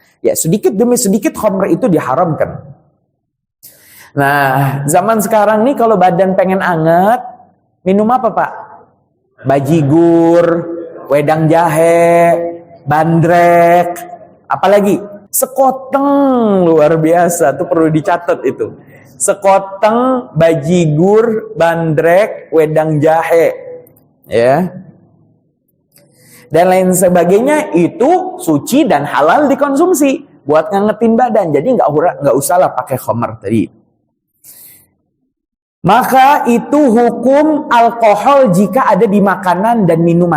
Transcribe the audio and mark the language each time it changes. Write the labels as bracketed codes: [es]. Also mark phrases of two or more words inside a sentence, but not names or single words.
[id] Ya, sedikit demi sedikit khamr itu diharamkan. Nah, zaman sekarang nih kalau badan pengen anget, minum apa Pak? Bajigur, wedang jahe, bandrek, apalagi? Sekoteng, luar biasa, tuh perlu dicatat itu. Sekoteng, bajigur, bandrek, wedang jahe, ya, dan lain sebagainya itu suci dan halal dikonsumsi buat ngangetin badan. Jadi nggak usah lah pakai khamr tadi. Maka itu hukum alkohol jika ada di makanan dan minuman.